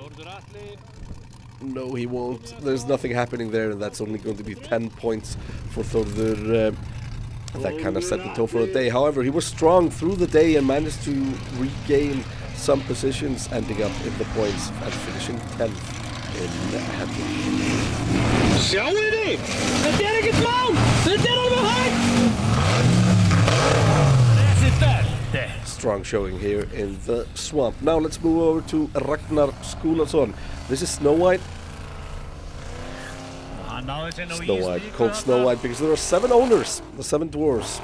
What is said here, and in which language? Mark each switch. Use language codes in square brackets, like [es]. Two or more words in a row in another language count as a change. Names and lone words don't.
[en] No, he won't. There's nothing happening there, and that's only going to be 10 points for Þórður. That kind of set the tone for the day. However, he was strong through the day and managed to regain some positions, ending up in the points and finishing 10th in Hella. [is] Sjáið þið! Þetta ekkert mál! Þetta alveg hægt! [en] Strong showing here in the swamp. Now let's move over to Ragnar Skúlason. This is Snow White. Snow White, called Snow White because there are 7 owners, the 7 dwarves.